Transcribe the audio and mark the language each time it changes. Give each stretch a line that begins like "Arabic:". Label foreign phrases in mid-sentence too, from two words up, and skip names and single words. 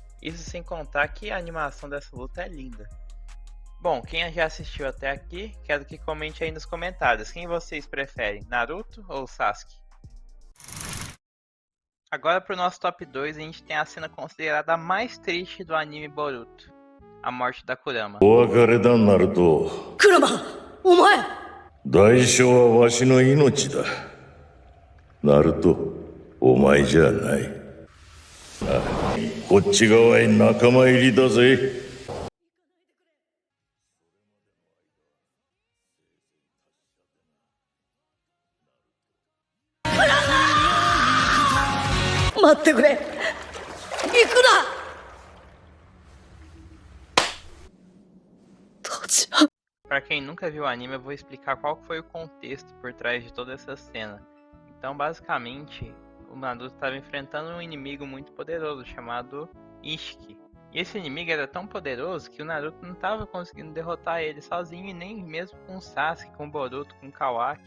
Portuguese: Isso sem contar que a animação dessa luta é linda. Bom, quem já assistiu até aqui, quero que comente aí nos comentários. Quem vocês preferem, Naruto ou Sasuke? Agora pro nosso top 2, a gente tem a cena considerada a mais triste do anime Boruto. A morte da Kurama.
Japanese: お別れだ、ナルト。クラマお前代償はわしの命だ。ナルト、お前じゃない。あ、こっち側へ仲間入りだぜ。待ってくれ行くな父ちゃん
Portuguese: Pra quem nunca viu o anime, eu vou explicar qual foi o contexto por trás de toda essa cena. Então, basicamente, o Naruto estava enfrentando um inimigo muito poderoso chamado Ishiki. E esse inimigo era tão poderoso que o Naruto não estava conseguindo derrotar ele sozinho, e nem mesmo com o Sasuke, com o Boruto, com o Kawaki.